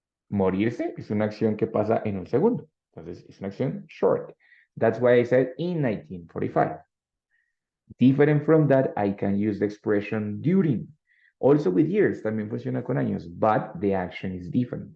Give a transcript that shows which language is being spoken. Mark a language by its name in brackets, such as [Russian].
[Spanish] Morirse es una acción que pasa en un segundo. Entonces, es una acción [English] short. That's why I said in 1945. Different from that, I can use the expression during. Also with years, [Spanish] también funciona con años, [English] but the action is different.